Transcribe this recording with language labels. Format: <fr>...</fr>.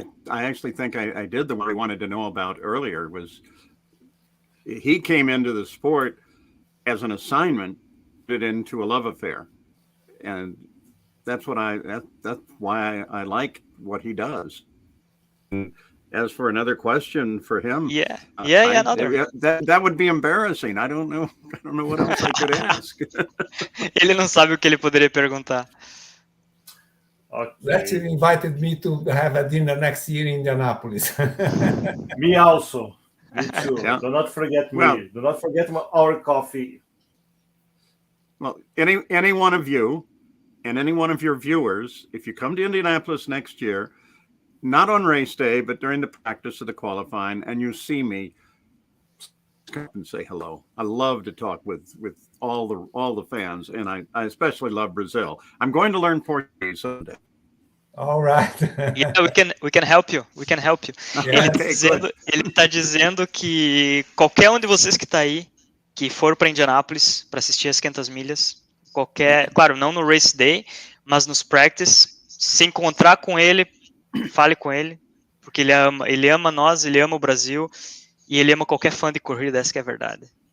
<en>I actually think I did the one I wanted to know about earlier. Was he came into the sport as an assignment, it into a love affair, and that's why I like what he does. And as for another question for him, another. That would be embarrassing. I don't know what else I could ask.</en> <pt>Ele não sabe o que ele poderia perguntar.</pt> <en>Okay. Let's invited me to have a dinner next year in Indianapolis. Me also. Me too. Yeah. Do not forget me. Well, Do not forget our coffee. Well, any one of you and any one of your viewers, if you come to Indianapolis next year, not on race day, but during the practice of the qualifying, and you see me, come and say hello. I love to talk with all the fans, and I especially love Brazil. I'm going to learn Portuguese someday. All right. Yeah, we can help you. We can help you. Yeah.</en> <pt>Ele tá dizendo que qualquer um de vocês que tá aí, que for para Indianápolis para assistir as 500 milhas, claro, não no</pt> <en>race day,</en> <pt>mas nos practice, se encontrar com ele, fale com ele, porque ele ama nós, ele ama o Brasil e ele ama qualquer fã de corrida, essa que é a verdade.</pt>